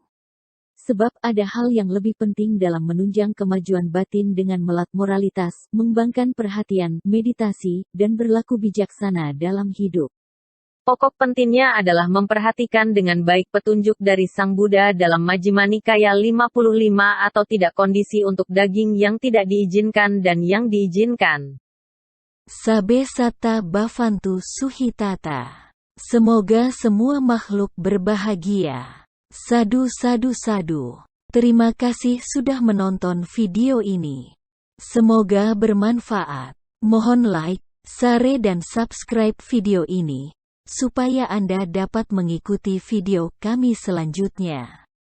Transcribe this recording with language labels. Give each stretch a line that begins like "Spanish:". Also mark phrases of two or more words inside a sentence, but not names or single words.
Indonesian: Sebab ada hal yang lebih penting dalam menunjang kemajuan batin dengan melat moralitas, mengembangkan perhatian, meditasi, dan berlaku bijaksana dalam hidup. Pokok pentingnya adalah memperhatikan dengan baik petunjuk dari Sang Buddha dalam Majjhima Nikaya 55 atau tidak kondisi untuk daging yang tidak diizinkan dan yang diizinkan.
Pali: Sabe sata bhavantu suhitata.
Indonesian: Semoga semua makhluk berbahagia.
Pali: Sadu sadu sadu.
Indonesian: Terima kasih sudah menonton video ini. Semoga bermanfaat. Mohon like, share dan subscribe video ini supaya Anda dapat mengikuti video kami selanjutnya.